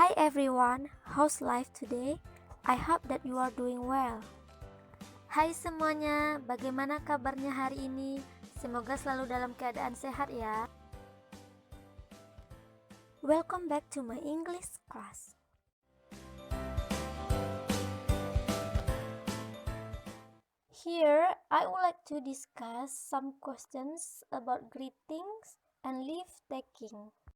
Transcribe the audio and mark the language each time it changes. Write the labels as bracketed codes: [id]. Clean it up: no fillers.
[en] everyone, how's life today? I hope that you are doing well. [id] Hai semuanya, bagaimana kabarnya hari ini? Semoga selalu dalam keadaan sehat ya. [en] Welcome back to my English class. Here, I would like to discuss some questions about greetings and leave taking.